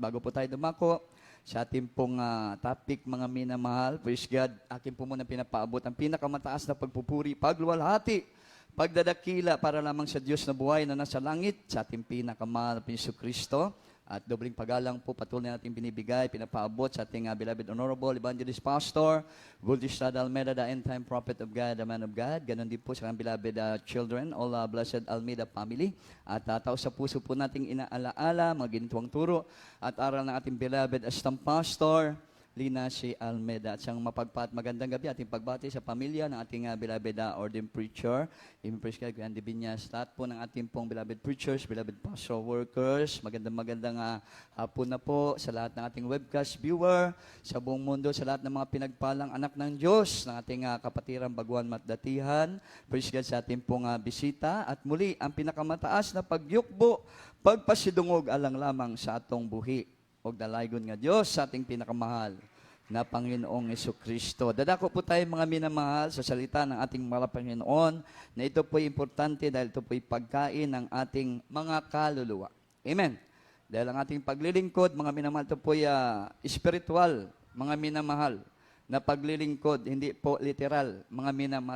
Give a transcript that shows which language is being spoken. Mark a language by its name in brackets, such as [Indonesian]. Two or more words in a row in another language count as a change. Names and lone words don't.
[Filipino] Bago po tayo dumako sa ating pong topic, mga minamahal, [English] praise God, [Filipino] akin po muna pinapaabot ang pinakamataas na pagpupuri, pagluwalhati, pagdadakila para lamang sa Diyos na buhay na nasa langit, sa ating pinakamahal na Jesucristo. At dobling pagalang po patuloy natin binibigay, pinapaabot sa ating [English] beloved Honorable Evangelist Pastor, Buldistad Almeida, the end-time prophet of God, the man of God. [Filipino] Ganon din po sa kanyang [English] beloved children, all blessed Almeida family. [Filipino] At tao sa puso po nating inaalaala, mga gintuang turo, at aral ng ating [English] beloved Astam Pastor, [Filipino] Lina C. Almeida. At siyang mapagpat magandang gabi ating pagbati sa pamilya ng ating [English] beloved ordained preacher, [Filipino] Impress kay Kuya Andy Binyas, lahat po ng ating pong [English] beloved preachers, beloved pastoral workers, [Filipino] magandang hapon na po sa lahat ng ating [English] webcast viewer, [Filipino] sa buong mundo, sa lahat ng mga pinagpalang anak ng Diyos, ng ating kapatiran, baguhan, matdatihan. [English] Praise God [Filipino] sa ating pong bisita. At muli, ang pinakamataas na pagyukbo, [Cebuano] pagpasidungog alang lamang sa atong buhi. O dalaygon nga Diyos [Filipino] sa ating pinakamahal na Panginoong Jesucristo. Dadako po tayo, mga minamahal, sa salita ng ating mahal na Panginoon, na ito po'y importante dahil ito po'y pagkain ng ating mga kaluluwa. Amen. Dahil ang ating paglilingkod, mga minamahal, ito po'y spiritual, mga minamahal, na paglilingkod, hindi po literal, mga minamahal.